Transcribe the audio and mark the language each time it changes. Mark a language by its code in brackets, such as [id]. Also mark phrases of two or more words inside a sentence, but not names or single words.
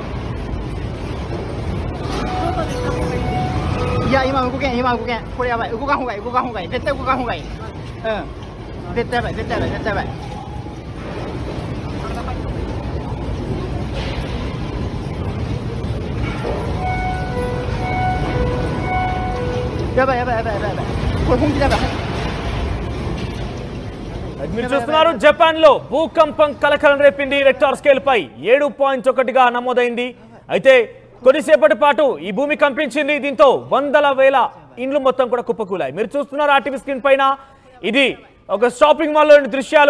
[ja] いや、今動けん、今動けん、これやばい、動かんほうがいい、動かんほうがいい、絶対動かんほうがいい。うん、絶対やばい、絶対やばい、絶対やばい。やばい、やばい、やばい、やばい、やばい、これ本気だやばい。 [te] మీరు చూస్తున్నారు, జపాన్ లో భూకంపం కలకలం రేపింది. [en] Richter scale [te] పై 7.1గా నమోదైంది. అయితే కొద్దిసేపటి పాటు ఈ భూమి కంపించింది. దీంతో వందల వేల ఇండ్లు మొత్తం కూడా కుప్పకూలాయి. మీరు చూస్తున్నారు ఆర్టీవీ స్క్రీన్ పైన, ఇది ఒక [en] shopping mallలోని [te] దృశ్యాలు.